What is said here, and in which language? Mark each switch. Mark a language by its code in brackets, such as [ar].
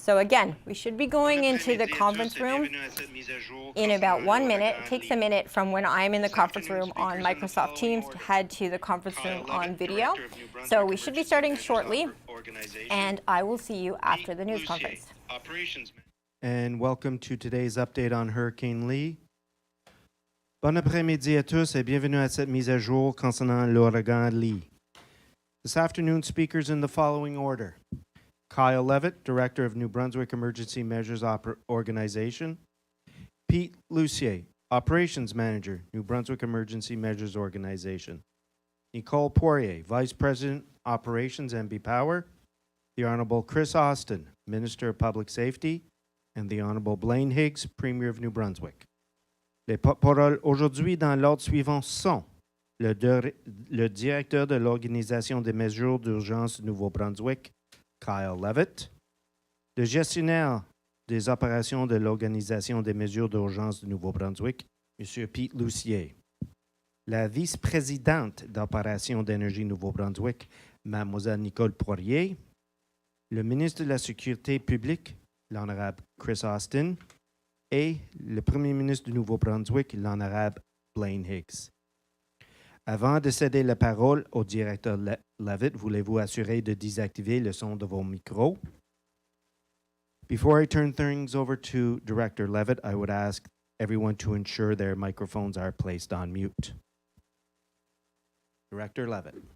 [en] So again, we should be going into the conference room in about 1 minute. It takes a minute from when I'm in the conference room on Microsoft Teams to head to the conference room on video. So we should be starting shortly, and I will see you after the news conference. And welcome to today's update on Hurricane Lee. [fr] Bon après-midi à tous et bienvenue à cette mise à jour concernant l'ouragan Lee. [en] This afternoon, speakers in the following order. Kyle Levitt, Director of New Brunswick Emergency Measures Organization. Pete Lucier, Operations Manager, New Brunswick Emergency Measures Organization. Nicole Poirier, Vice President, Operations MB Power. The Honorable Chris Austin, Minister of Public Safety. And the Honorable Blaine Higgs, Premier of New Brunswick. [fr] Les porte-paroles aujourd'hui dans l'ordre suivant sont le directeur de l'Organisation des mesures d'urgence du Nouveau-Brunswick, Kyle Levitt, le gestionnaire des opérations de l'Organisation des mesures d'urgence du Nouveau-Brunswick, M. Pete Lucier, la vice-présidente d'opération d'énergie Nouveau-Brunswick, Mlle Nicole Poirier, le ministre de la Sécurité publique, l'Honorable Chris Austin, et le Premier ministre du Nouveau-Brunswick, l'Honorable Blaine Higgs. Avant de céder la parole au directeur Levitt, voulez-vous assurer de désactiver le son de vos micros? [en] Before I turn things over to Director Levitt, I would ask everyone to ensure their microphones are placed on mute. Director Levitt.